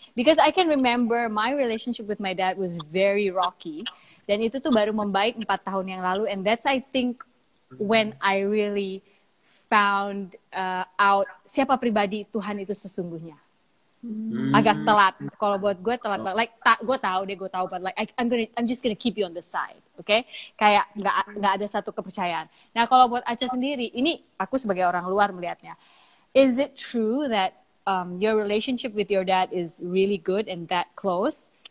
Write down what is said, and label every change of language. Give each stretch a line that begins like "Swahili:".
English: Because I can remember my relationship with my dad was very rocky.
Indonesian: Dan itu tuh baru membaik 4 tahun yang lalu.
English: And that's I think when I really found out
Indonesian: siapa pribadi Tuhan itu sesungguhnya. Agak telat. Kalau buat gue telat banget.
English: Like
Indonesian: gue tahu,
English: but like I'm just gonna keep you on the side, okay?
Indonesian: Kayak nggak ada satu kepercayaan. Nah kalau buat Acha sendiri, ini aku sebagai orang luar melihatnya.
English: Is it true that your relationship with your dad is really good and that close?